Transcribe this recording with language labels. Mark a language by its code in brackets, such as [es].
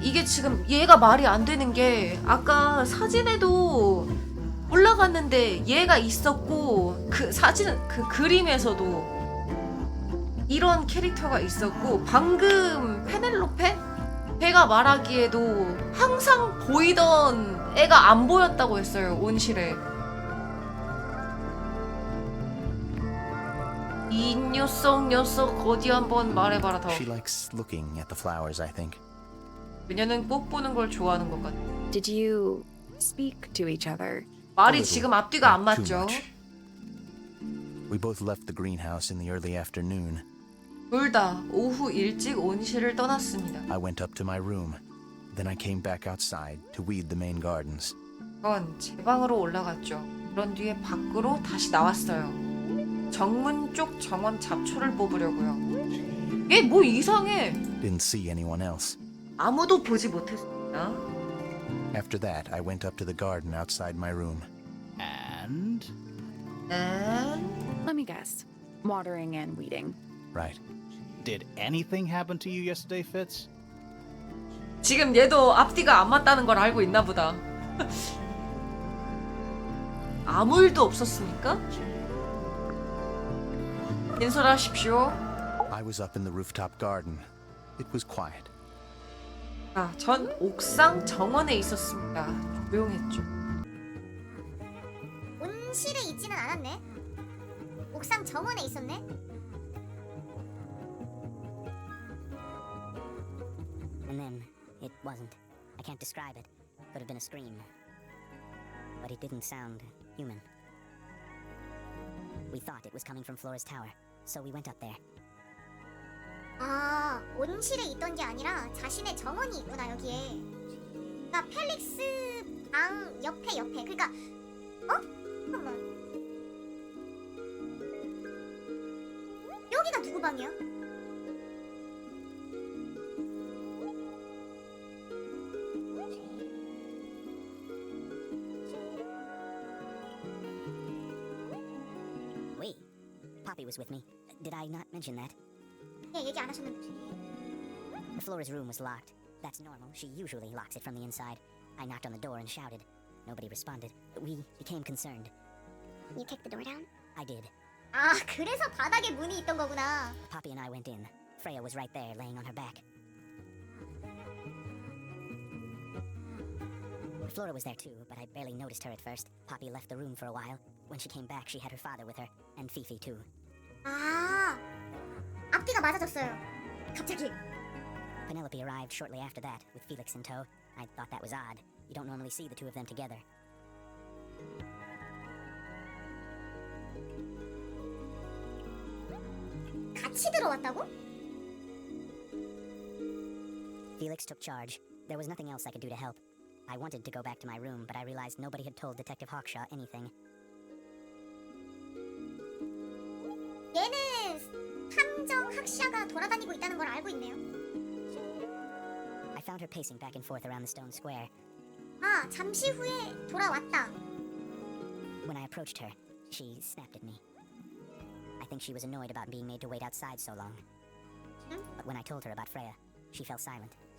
[ko] 이게 지금 얘가 말이 안 되는 게 아까 사진에도 올라갔는데 얘가 있었고 그 사진 그 그림에서도 이런 캐릭터가 있었고 방금 페넬로페? 걔가 말하기에도 항상 보이던 애가 안 보였다고 했어요, 온실에. 이 녀석 어디 한번 말해봐라 더. [en] She likes looking at the flowers, I think. [ko] 그녀는 꽃 보는 걸 좋아하는 것 같아. [en] Did you speak to each other? [ko] 말이 [en] A little, [ko] 지금 앞뒤가 안 [en] not too [ko] 맞죠. [en] much. We both left the greenhouse in the early afternoon. [ko] 둘 다 오후 일찍 온실을 떠났습니다. [en] I went up to my room. Then I came back outside to weed the main gardens. [ko] 전 제 방으로 올라갔죠. 그런 뒤에 밖으로 다시 나왔어요. 정문 쪽 정원 잡초를 뽑으려고요. 얘 뭐 이상해. [en] Didn't see anyone else. [ko] 아무도 보지 못했습니다. [en] After that, I went up to the garden outside my room. And Let me guess. Watering and weeding. Right. did anything happen to you yesterday, Fitz? [ko] 지금 얘도 앞뒤가 안 맞다는 걸 알고 있나 보다. 아무 일도 없었습니까? 인솔하십시오. [en] I was up in the rooftop garden. It was quiet. [ko] 아, 전 옥상 정원에 있었습니다. 조용했죠. 온실에 있지는 않았네. 옥상 정원에 있었네. [en] And then, it wasn't. I can't describe it. Could have been a scream. But it didn't sound human. We thought it was coming from Flora's tower, so we went up there. [ko] 아, 온실에 있던 게 아니라 자신의 정원이 있구나 여기에. 그러니까 펠릭스 방 옆에. 그러니까 잠깐만. 여기가 누구 방이야? [en] Wait, Poppy was with me. Did I not mention that? [ko] 예, 얘기 안 하셨는데. [en] Flora's room was locked. That's normal. She usually locks it from the inside. I knocked on the door and shouted. Nobody responded. We became concerned. You kicked the door down? I did. [ko] 아, 그래서 바닥에 문이 있던 거구나. [en] Poppy and I went in. Freya was right there, laying on her back. Flora was there too, but I barely noticed her at first. Poppy left the room for a while. When she came back, she had her father with her, and Fifi too. [ko] 아, 앞뒤가 맞아졌어요. 갑자기. [en] Penelope arrived shortly after that, with Felix in tow. I thought that was odd. You don't normally see the two of them together. [ko] 같이 들어왔다고? [en] Felix took charge. There was nothing else I could do to help. I wanted to go back to my room, but I realized nobody had told Detective Hawkshaw anything. [ko] 얘는 탐정 학샤가 돌아다니고 있다는 걸 알고 있네요. [en] I found her pacing back and forth around the stone square. [ko] 아, 잠시 후에 돌아왔다. [en] When I approached her, she snapped at me. I think she was annoyed about being made to wait outside so long. But when I told her about Freya, she fell silent.